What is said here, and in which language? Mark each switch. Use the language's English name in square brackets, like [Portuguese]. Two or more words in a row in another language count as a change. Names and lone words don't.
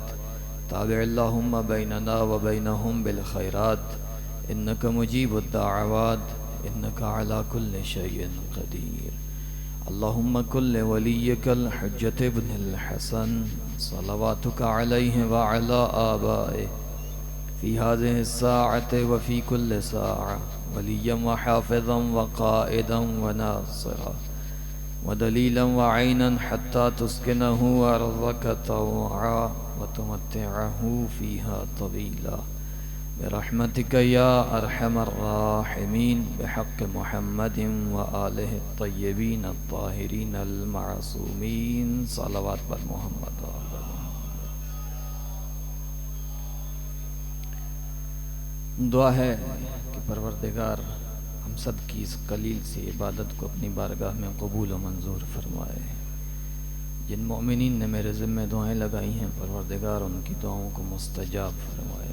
[Arabic] تابع اللهم بيننا وبينهم بالخيرات إنك مجيب الدعوات إنك على كل شيء قدير. اللهم كن لوليك الحجة ابن الحسن صلواتك عليه وعلى آبائه في هذه الساعة وفي كل ساعة وليا وحافظا وقائدا وناصرا ودليلا وعينا حتى تسكنه أرضك طوعا وتمتعه فيها طويلا برحمتك يا أرحم الراحمين بحق محمد وآله الطيبين الطاهرين المعصومين. [Hindi] सलावत पर मोहम्मद। दुआ है कि परवरदिगार हम सब की इस कलील सी इबादत को अपनी बारगाह में कबूल व मंजूर फरमाए। जिन मोमिनीन ने मेरे ज़िम्मे दुआएं लगाई हैं परवरदिगार उनकी दुआओं को मुस्तजाब फरमाए।